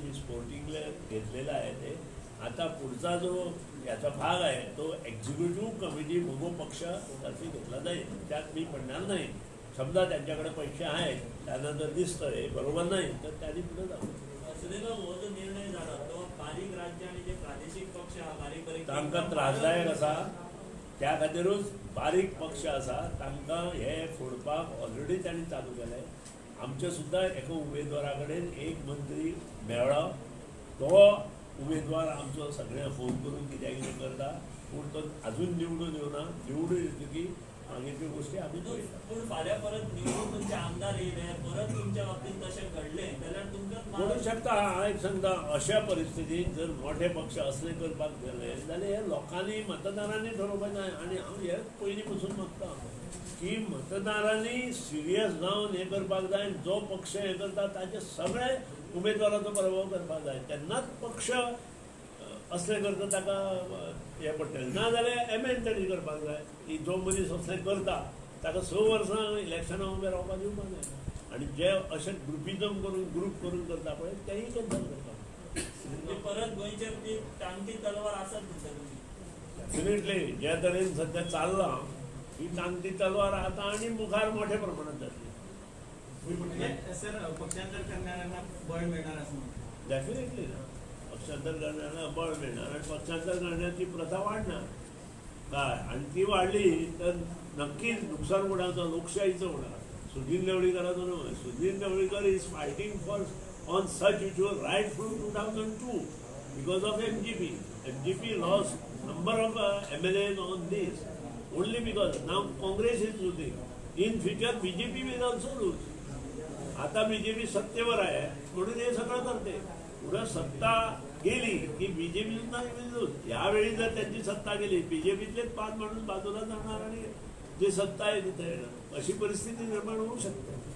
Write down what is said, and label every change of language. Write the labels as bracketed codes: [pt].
[mr] मी स्पोर्टिंगला घेतलेलं आहे. ते आता पुढचा जो याचा भाग आहे तो एक्झिक्युटिव्ह कमिटी मोगो पक्षातर्फे घेतला जाईल. त्यात मी पडणार नाही. समजा त्यांच्याकडे पैसे आहेत त्यानंतर दिसतं हे बरोबर नाही तर त्यांनी पुढे जाऊ. हो जो निर्णय झाला तो बारीक राज्य आणि जे प्रादेशिक पक्ष बारीक [gom] तांकां त्रासदायक आसा. त्या खातीरूच बारीक पक्ष आसा तांकां हे फोडपाक ऑलरेडी तांणी चालू केलें. आमचे सुद्दां एका उमेदवारा कडेन एक मंत्री मेळ्ळो तो उमेदवार आमचो सगळ्या फोन करून कित्याक करता पूण तो अजून निवडून येवना निवडून येतकी मागीरच्यो गोष्टी आमी पळयता. पूण फाल्यां परत निवडून तुमचे आमदार येयले परत तुमच्या बाबतीत तशें घडलें जाल्यार तुमकां म्हणूं शकता हांव एक सांगता अशा परिस्थितीत जर मोठे पक्ष असले करपाक गेले जाल्यार हे लोकांनी मतदारांनी ठरोवपाक जाय. आनी हांव हेच पयलीं पसून मागता की मतदारांनी सिरियस जावन हे करपाक जाय. जो पक्ष हे करता ताचे सगळे उमेदवाराचो पराभव करपाक जाय तेन्नाच पक्ष असले करता ताका हे पडटलें. ना जाल्यार एमेंडमेंट करपाक जाय की जो मनीस असलें करता ताका 6 वर्सां इलेक्शनां उबे रावपाक दिवपाक जाय. आनी जे अशें ग्रुपिजम करून ग्रुप करून करता पळय तेंय कॅन्सल करता. म्हणजे परत गोंयचेर ती टांगती तलवार आसत म्हणटा तुमी. डेफिनेटली ज्या तरेन सध्या चल्लां ही टांगती तलवार आतां आनी मुखार मोठ्या प्रमाणात जातली. [mr] म्हणजे सर पक्षांतर करणाऱ्यांना बळ मिळणार असं म्हणतात. डेफिनेटली ना पक्षांतर करण्याला बळ मिळणार आणि पक्षांतर करण्याची प्रथा वाढणार काय. आणि ती वाढली तर नक्कीच नुकसान कोणाचं लोकशाहीचं होणार. [gom] सुधीर ढवळीकरांचं न्हय. [en] Sudhir Dhavalikar is fighting for on such issue right from 2002 because of MGP. MGP लॉस्ट number of MLAs on this only because now Congress is losing. In future BJP will also lose. [mr] आता BJP सत्तेवर आहे म्हणून हे सगळं करते. पुढे सत्ता गेली की BJP सुद्धा लूज. यावेळी जर त्यांची सत्ता गेली BJPतलेच 5 माणूस बाजूला जाणार आणि जे सत्ता आहे तिथे येणार अशी परिस्थिती निर्माण होऊ शकते.